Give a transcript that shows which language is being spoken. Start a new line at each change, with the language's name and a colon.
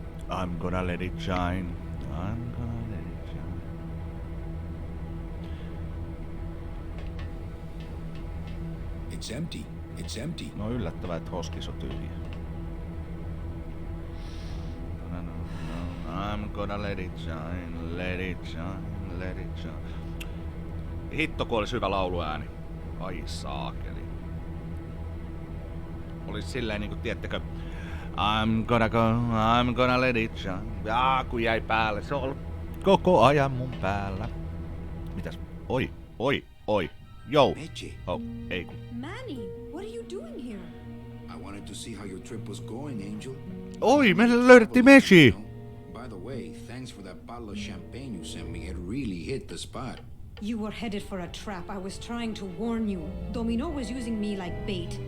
English: I'm gonna let it shine. I'm gonna let it shine. It's empty. It's empty.
Finnish: No yllättävää, että roskis on tyhjä. No.
English: I'm gonna let it shine, let it shine, let it shine.
Finnish: Hitto, kun olisi hyvä lauluääni. Ai saakeli. Olis silleen niinku, tiedättekö,
English: I'm gonna let it shine.
Finnish: Kun jäi päälle, se on ollut koko ajan mun päällä. Mitäs? Oi. Yo. Mitchie. Oh, ei kun.
English: Manny, what are you doing here? I wanted to see how your trip was going, Angel.
Finnish: Oi, me löydettiin Meshi.
English: By the way, thanks for that bottle of champagne you sent me. It really hit the spot. You were headed for a trap. I was trying to warn you. Domino was using me like bait.